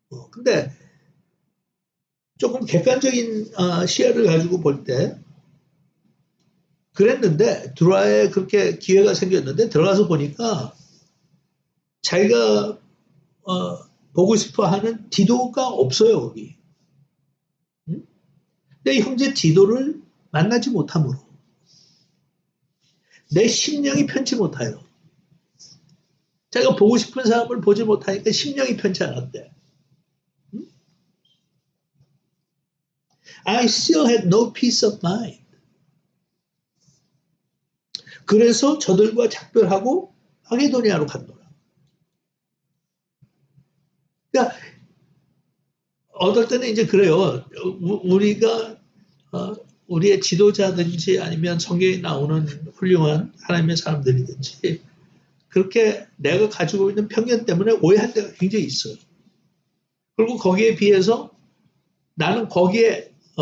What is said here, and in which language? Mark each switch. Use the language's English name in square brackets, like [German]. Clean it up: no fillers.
[Korean] 근데 조금 객관적인 시야를 가지고 볼 때 그랬는데, 드로아에 그렇게 기회가 생겼는데 들어가서 보니까 자기가 보고 싶어 하는 디도가 없어요, 거기. 내 형제 디도를 만나지 못함으로 내 심령이 편치 못하여, 자기가 보고 싶은 사람을 보지 못하니까 심령이 편치 않았대. [English] I still had no peace of mind. [Korean] 그래서 저들과 작별하고 마게도니아로 갔노라. 그러니까 어떨 때는 이제 그래요. 우리가 우리의 지도자든지 아니면 성경에 나오는 훌륭한 하나님의 사람들이든지 그렇게 내가 가지고 있는 편견 때문에 오해할 때가 굉장히 있어요. 그리고 거기에 비해서 나는 거기에